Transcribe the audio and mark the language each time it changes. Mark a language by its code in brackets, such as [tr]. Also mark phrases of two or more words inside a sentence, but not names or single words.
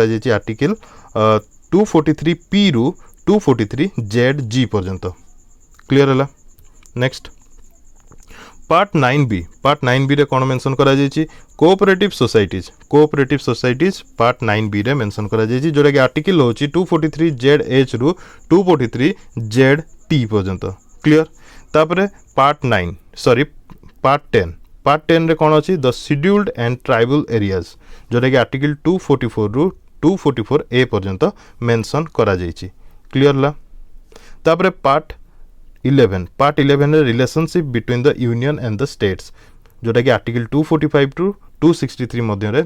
[or] ଯାଉଛି article 243 P ରୁ 243 Z ପର୍ଯ୍ୟନ୍ତ clear ହେଲା [en] next part 9B [or] ରେ କଣ mention କରାଯାଉଛି [en] cooperative societies part 9B [or] ରେ mention କରାଯାଉଛି ଯେଉଁଟା କି article ହଉଛି 243 ZH ରୁ 243 ZT ପର୍ଯ୍ୟନ୍ତ clear ତାପରେ part 10 ରେ କଣ ଅଛି [en] the Scheduled and Tribal Areas [or] ଯେଉଁଟା କି article 244 ରୁ 244 A ପର୍ଯ୍ୟନ୍ତ mention କରାଯାଉଛି clear ତ ତାପରେ part 11 ରେ [en] relationship between the Union and the States [or] ଯେଉଁଟା କି article 245 to 263 ମଧ୍ୟରେ